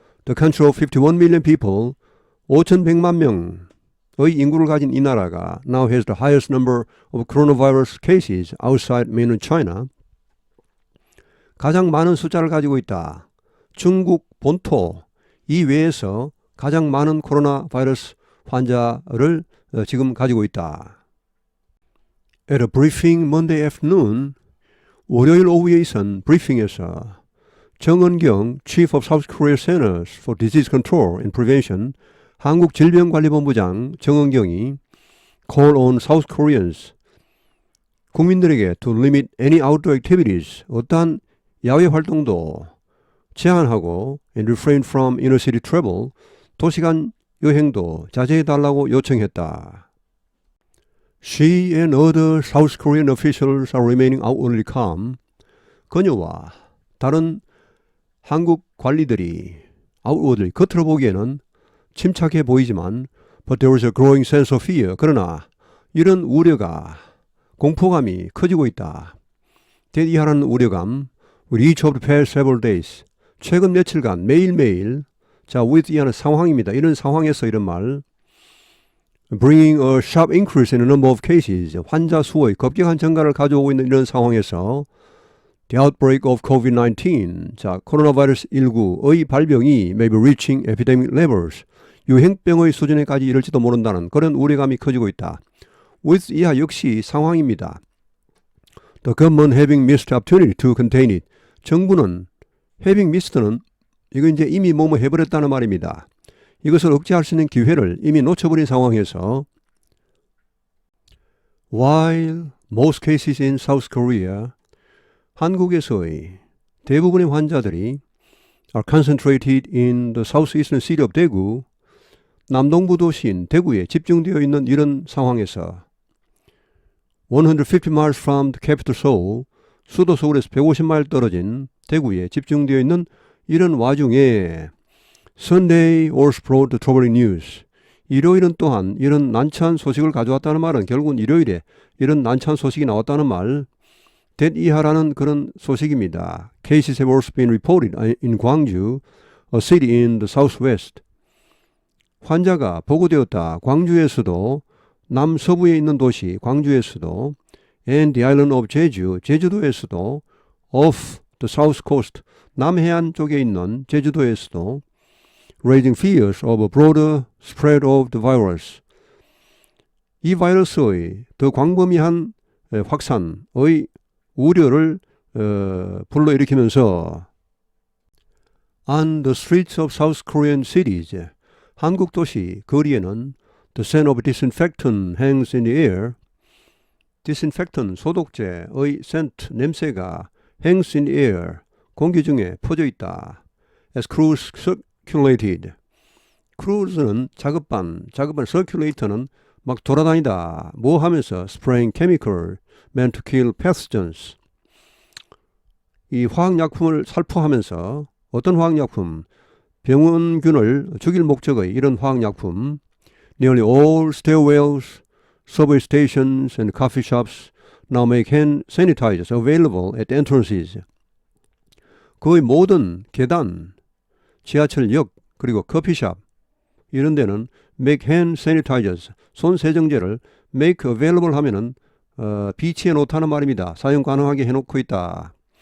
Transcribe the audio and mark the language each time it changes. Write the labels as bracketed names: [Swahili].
[English] The country of 51 million people, [Korean] 5,100만 명의 인구를 가진 이 나라가 [English] now has the highest number of coronavirus cases outside mainland China. [Korean] 가장 많은 숫자를 가지고 있다. 중국 본토 이외에서 가장 많은 코로나 바이러스 환자를 지금 가지고 있다. [English] At a briefing Monday afternoon, [Korean] 월요일 오후에 있은 브리핑에서 [English] 정은경 Chief of South Korea Centers for Disease Control and Prevention, [Korean] 한국질병관리본부장 정은경이 [English] call on South Koreans, [Korean] 국민들에게 [English] to limit any outdoor activities, [Korean] 어떠한 야외 활동도 제한하고 [English] and refrain from inner city travel, [Korean] 도시간 여행도 자제해달라고 요청했다. [English] She and other South Korean officials are remaining outwardly calm. [Korean] 그녀와 다른 한국 관리들이 outwardly, 겉으로 보기에는 침착해 보이지만 [English] but there is a growing sense of fear. [Korean] 그러나 이런 우려가, 공포감이 커지고 있다. 대디하라는 우려감 [English] with each of the past several days. [Korean] 최근 며칠간 매일매일 자, with 이하는 상황입니다. 이런 상황에서 이런 말 [English] bringing a sharp increase in the number of cases. [Korean] 환자 수의 급격한 증가를 가져오고 있는 이런 상황에서 [English] the outbreak of COVID-19, [Korean] 자, 코로나 바이러스 19의 발병이 [English] may be reaching epidemic levels. [Korean] 유행병의 수준에까지 이를지도 모른다는 그런 우려감이 커지고 있다. with 이하 역시 상황입니다. [English] The government having missed opportunity to contain it. [Korean] 정부는 [English] having missed [Korean] 는 이거 이제 이미 뭐뭐 해버렸다는 말입니다. 이것을 억제할 수 있는 기회를 이미 놓쳐버린 상황에서 [English] while most cases in South Korea, [Korean] 한국에서의 대부분의 환자들이 [English] are concentrated in the southeastern city of Daegu, [Korean] 남동부 도시인 대구에 집중되어 있는 이런 상황에서 [English] 150 miles from the capital Seoul, [Korean] 수도 서울에서 150마일 떨어진 대구에 집중되어 있는 이런 와중에 [English] Sunday also brought the troubling news. [Korean] 일요일은 또한 이런 난처한 소식을 가져왔다는 말은 결국은 일요일에 이런 난처한 소식이 나왔다는 말, that 이하라는 그런 소식입니다. [English] Cases have also been reported in Gwangju, a city in the southwest. [Korean] 환자가 보고되었다. 광주에서도, 남서부에 있는 도시 광주에서도, [English] and the island of Jeju, [Korean] 제주도에서도, [English] off the south coast, [Korean] 남해안 쪽에 있는 제주도에서도, [English] raising fears of a broader spread of the virus. [Korean] 이 바이러스의 더 광범위한 확산의 우려를 불러일으키면서 [English] on the streets of South Korean cities, [Korean] 한국 도시 거리에는 [English] the scent of disinfectant hangs in the air. [Korean] disinfectant, 소독제의 scent, 냄새가 [English] hangs in the air, [Korean] 공기 중에 퍼져 있다. [English] as crews circulated. [Korean] 크루즈는 작업반 circulator는 막 돌아다니다. 뭐 하면서 [English] spraying chemical meant to kill pathogens. [Korean] 이 화학약품을 살포하면서 어떤 화학약품? 병원균을 죽일 목적의 이런 화학약품. [English] Nearly all stairwells, subway stations and coffee shops now make hand sanitizers available at entrances. [Korean] 거의 모든 계단, 지하철역, 그리고 커피숍 이런 데는 [English] make hand sanitizers, [Korean] 손 세정제를 [English] make available [Korean] 하면은 비치해 놓다는 말입니다. 사용 가능하게 해놓고 있다.